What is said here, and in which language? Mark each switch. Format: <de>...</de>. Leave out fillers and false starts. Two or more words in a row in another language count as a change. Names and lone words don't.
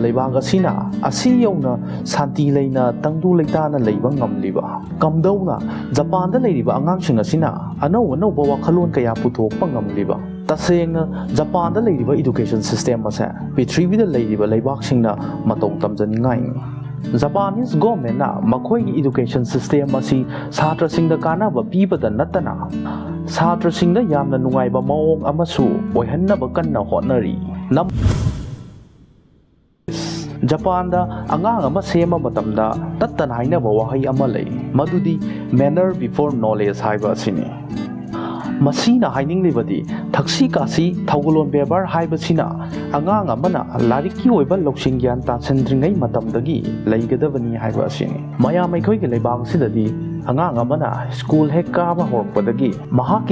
<mni>leibag asina asi yauna santi leina tangdu leitana leiba ngamliba kamdauna Japan da leiriba angangsing asina anau anauba wakhalon kaya puthokpa ngamliba tasengna Japan da leiriba</mni> <en>education system</en> <mni>ase prithivida leiriba leibaksingna matau tamjaningai</mni> <en>Japanese government</en> <mni>na makhoi</mni> <en>education system</en> <mni>asi satra singda kanaba pibada natana satra singda yamna nungaiba maong amasu oihannaba kanna hotnari Japan da angang ama sema matamda tattan hainaba wahai ama lei madudi</mni> <en>manner before knowledge</en> <mni>haiba asini masina haininglibadi thaksi kasi thaugalon bebar haibasina angang amana lariki oiba loksing gyan tansendringai matamdagi leigadabani haiba asini mayam aikoi ge leibang sidadi angang amana school hek kaba horpadagi mahaki</mni>